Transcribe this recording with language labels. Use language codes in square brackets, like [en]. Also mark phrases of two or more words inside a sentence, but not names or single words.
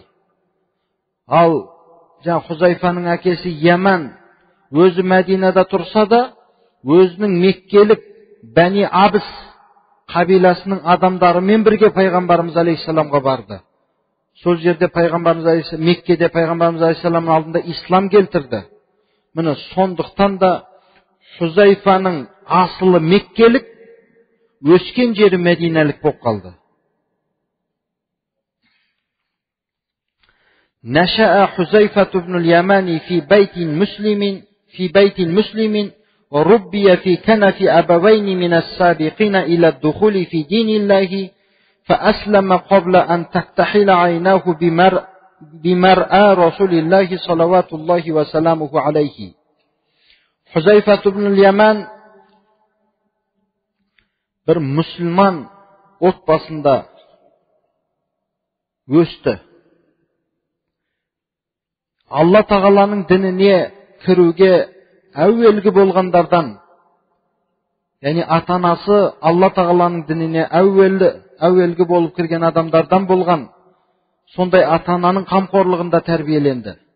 [kk] Ал жаңа Хузайфаның әкесі Яман өзі Мәдинада тұрса да, өзінің Меккелік Бәни Абыс қабиласының адамдарымен бірге пайғамбарымыз алейхиссаламға барды. Сол жерде Меккеде пайғамбарымыз алейхиссаламның алдында ислам келтірді. Міне сондықтан да Хузайфаның асылы Меккелік, өскен жері Мәдиналық болып қалды. [ar] نشأ حذيفة بن اليمان في بيت مسلم وربي في كنف أبوين من السابقين إلى الدخول في دين الله فأسلم قبل أن تكتحل عيناه بمرأى رسول الله صلوات الله وسلامه عليه. [kk] حذيفة بن اليمان бір мұсылман отбасында өсті. Алла тағаланың дініне кіруге әуелгі болғандардан, яғни ата-анасы Алла тағаланың дініне әуелгі болып кірген адамдардан болған, сондай ата-ананың қамқорлығында тәрбиеленді.